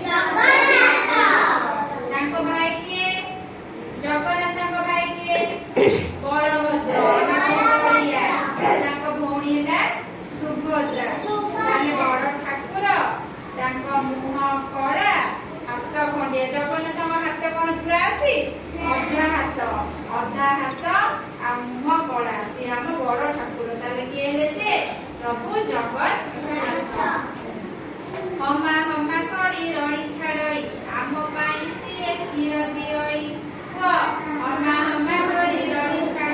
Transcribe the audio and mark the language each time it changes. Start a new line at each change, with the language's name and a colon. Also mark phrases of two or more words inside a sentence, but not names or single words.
Odia: ତାଙ୍କ ଭାଇ କେ ଜଗନ୍ନାଥ ତାଙ୍କ ଭାଇ କେ ବଳଭଦ୍ର ତାଙ୍କ ବଡ଼ିଆ ତାଙ୍କ ଭଉଣୀ ହେଲା ସୁଭଦ୍ରା ତାଲେ ବଡ଼ ଠାକୁର ତାଙ୍କ ମୁହଁ କଳା ହାତ ଖଣ୍ଡିଆ ଜଗନ୍ନାଥ ହାତ କୋନ ପୂରା ଅଛି ଅଧା ହାତ ଆ ମୁହଁ କଳା ସେ ହମ ବଡ଼ ଠାକୁର ତାଲେ କେ ହେଲେ ସେ ପ୍ରଭୁ ଜଗନ୍ନାଥ ହମା ହମା କରି ରଣି ଛାଡ଼ଇ ଆମ ପାଇଁ ସେ କ୍ଷୀର ଦିଅଇ କୁ ହମା ହମା କରି ରଣି